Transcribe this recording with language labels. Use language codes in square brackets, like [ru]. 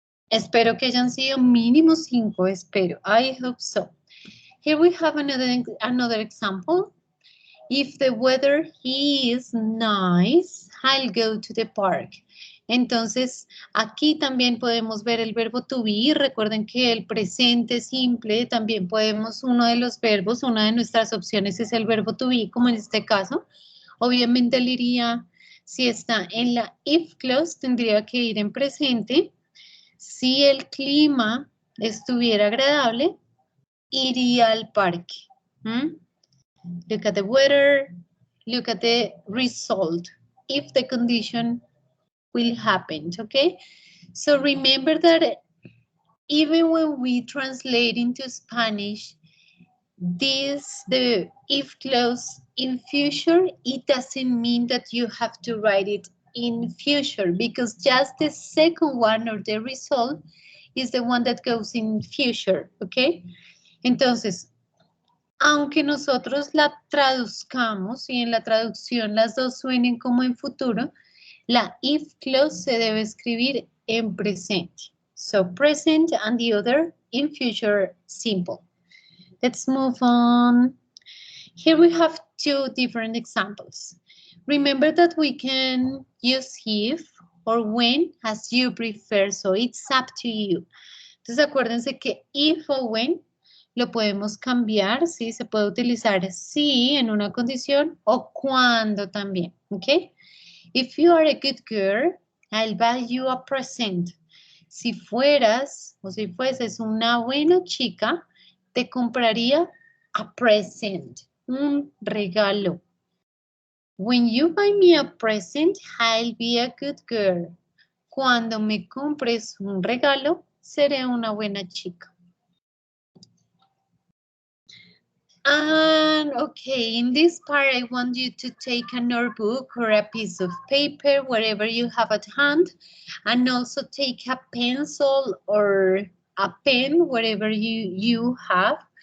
[es] Espero que hayan sido mínimo 5, espero. [en] I hope so. Here we have another example. If the weather is nice, I'll go to the park. [es] Entonces, aquí también podemos ver el verbo to be. Recuerden que el presente simple también podemos, uno de los verbos, una de nuestras opciones es el verbo to be, como en este caso. Obviamente él iría, si está en la if clause, tendría que ir en presente. Si el clima estuviera agradable, iría al parque. [en] Look at the weather, look at the result, if the condition will happen, okay? So remember that even when we translate into Spanish, the if clause in future, it doesn't mean that you have to write it in future because just the second one or the result is the one that goes in future, okay? [es] Entonces, aunque nosotros la traduzcamos y en la traducción las dos suenen como en futuro, la if clause se debe escribir en presente. [en] So present and the other in future simple. Let's move on. Here we have 2 different examples. Remember that we can use if or when as you prefer, so it's up to you. [es] Entonces acuérdense que if o when lo podemos cambiar, ¿sí? Se puede utilizar sí en una condición o cuando también, ¿ok? [en] If you are a good girl, I'll buy you a present. [es] Si fueras o si fueses una buena chica, te compraría [en] a present, [es] un regalo. [en] When you buy me a present, I'll be a good girl. [es] Cuando me compres un regalo, seré una buena chica. [en] And okay, in this part, I want you to take a notebook or a piece of paper, whatever you have at hand, and also take a pencil or a pen, whatever you have.